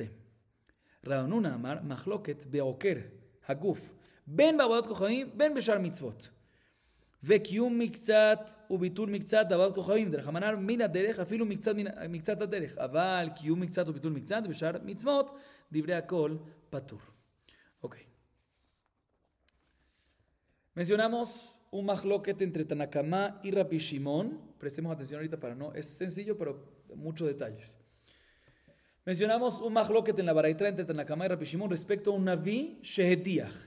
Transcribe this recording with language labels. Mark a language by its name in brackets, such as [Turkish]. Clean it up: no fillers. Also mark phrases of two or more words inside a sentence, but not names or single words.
[Hebrew] רב נונה אמר, מחלוקת בעוקר הגוף, בין בעבודת כוכבים, בין בשאר מצוות. וקיום מקצת וביטול מקצת בעבודת כוכבים, דרך אמנר מן הדרך, אפילו מקצת הדרך. אבל קיום מקצת וביטול מקצת בשאר מצוות, דברי הכל פטור. [Spanish] Ok. Mencionamos un mahloket entre Tanakama y Rabbi Shimon. Prestemos atención ahorita para no. Es sencillo, pero muchos detalles. Mencionamos un mahloket en la baraitra entre Tanakama y Rabbi Shimon respecto a un [Hebrew] נביא שהדיח.